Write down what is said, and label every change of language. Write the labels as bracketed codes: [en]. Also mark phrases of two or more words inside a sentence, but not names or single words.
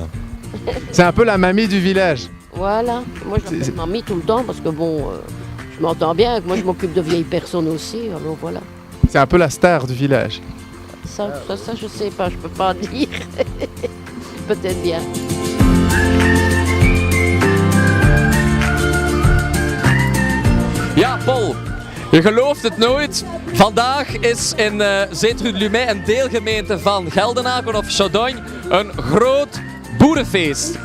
[fr] C'est un peu la mamie du village. Voilà. Moi, je l'appelle mamie tout le temps parce que bon, je m'entends bien. Moi, je m'occupe de vieilles personnes aussi. Alors voilà. C'est un peu la star du village. Ça, je sais pas. Je peux pas dire. Peut-être bien. [nl] Ja, Paul, je gelooft het nooit. Vandaag is in Zeetrut-Lumey, een deelgemeente van Geldenaken of Chaudogne, een groot boerenfeest.